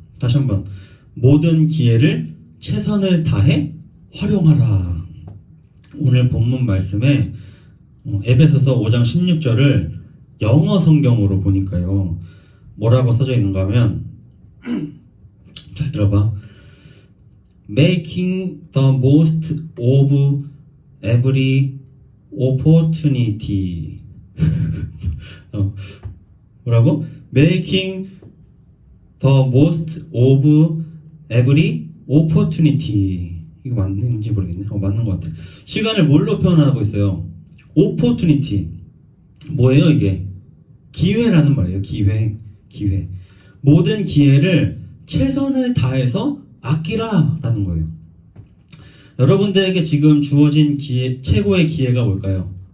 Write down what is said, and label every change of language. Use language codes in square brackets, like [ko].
[ko] 다시 한번, 모든 기회를 최선을 다해 활용하라. 오늘 본문 말씀에 에베소서 5장 16절을 영어 성경으로 보니까요, 뭐라고 써져 있는가 하면, 잘 들어봐. [en] Making the most of every opportunity. [ko] 뭐라고? [en] Making the most of every opportunity. [ko] 이거 맞는지 모르겠네. 맞는 것 같아. 시간을 뭘로 표현하고 있어요? opportunity. 뭐예요 이게? 기회라는 말이에요. 기회. 모든 기회를 최선을 다해서 아끼라 라는 거예요. 여러분들에게 지금 주어진 기회, 최고의 기회가 뭘까요?